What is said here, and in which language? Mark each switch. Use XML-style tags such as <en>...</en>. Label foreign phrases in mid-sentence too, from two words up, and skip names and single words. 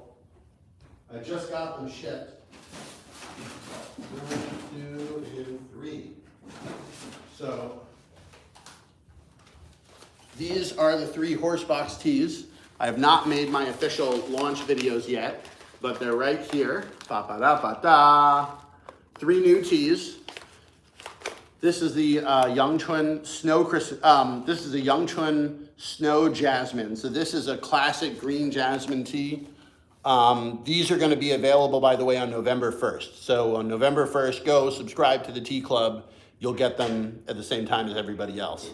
<en>I just got them shipped. 1, 2, and 3. So these are the 3 Horsebox teas. I have not made my official launch videos yet, but they're right here. Ba-ba-da-ba-da. 3 new teas. This is the Yangchun Snow. This is the Yangchun Snow Jasmine. So this is a classic green jasmine tea. These are going to be available, by the way, on November 1st. So on November 1st, go subscribe to the Tea Club. You'll get them at the same time as everybody else.</en>